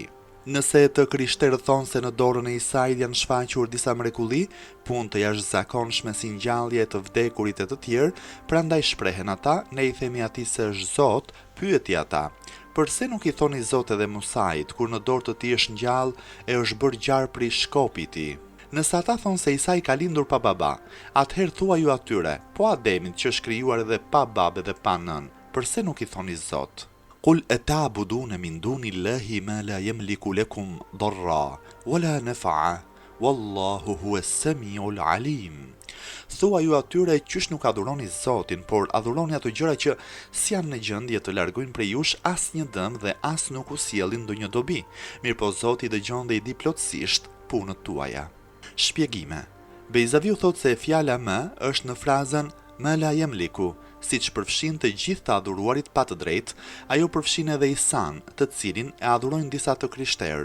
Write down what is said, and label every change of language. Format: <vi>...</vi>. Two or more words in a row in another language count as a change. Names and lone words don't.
<sq>Nëse të krishterët thonë se në dorën e Isait janë shfaqur disa mrekulli, punë të jashtëzakonshme si ngjallje të vdekurit e të tjerë, prandaj shprehen ata, ne i themi atij se është Zot, pyeti ata: "Përse nuk i thoni Zot edhe Musait, kur në dorë të tij është ngjall e është bërë gjarë prej shkopit i tij?" Nëse ata thonë se Isai ka lindur pa baba, atëherë thua ju atyre, po Ademit që është krijuar edhe pa babë dhe pa nën, përse nuk i thoni Zot?</sq> <ar>قل أتعبدون من دون الله ما لا يملك لكم ضرا ولا نفعا والله هو السميع العليم.</ar> <sq>Thua ju atyre qysh nuk adhuroni Zotin, por adhuroni ato gjëra që s'janë në gjendje të largojnë prej jush asnjë dëm dhe as nuk u sjellin ndonjë dobi. Mirëpo Zoti dëgjon dhe i di plotësisht punët tuaja. Shpjegime. Bejzaviu thot se fjala më është në frazën</sq> <ar>ما لا يملك,</ar> <sq>siç përfshin të gjithë të adhuruarit pa të drejtë, ajo përfshin edhe Isan, të cilin e adhurojnë disa të krishterë.</sq>